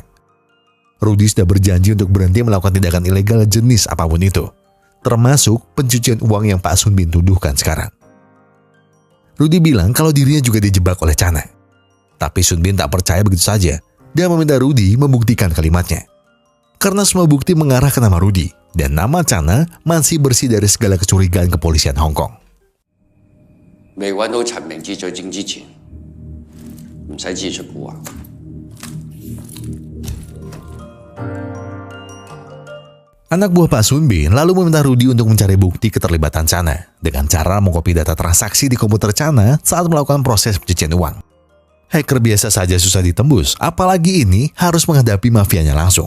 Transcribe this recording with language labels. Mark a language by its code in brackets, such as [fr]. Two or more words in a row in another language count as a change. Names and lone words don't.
[id] Rudy sudah berjanji untuk berhenti melakukan tindakan ilegal jenis apapun itu, termasuk pencucian uang yang Pak Sun Bin tuduhkan sekarang. Rudy bilang kalau dirinya juga dijebak oleh Chana. Tapi Sun Bin tak percaya begitu saja. Dia meminta Rudy membuktikan kalimatnya. Karena semua bukti mengarah ke nama Rudy, dan nama Chana masih bersih dari segala kecurigaan kepolisian Hong Kong. [yue] 未揾到陳明志罪證之前，唔使指出蠱惑。 [id] Anak buah Pak Sun Bin lalu meminta Rudy untuk mencari bukti keterlibatan Chana dengan cara mengkopi data transaksi di komputer Chana saat melakukan proses pencucian uang. Hacker biasa saja susah ditembus, apalagi ini harus menghadapi mafianya langsung.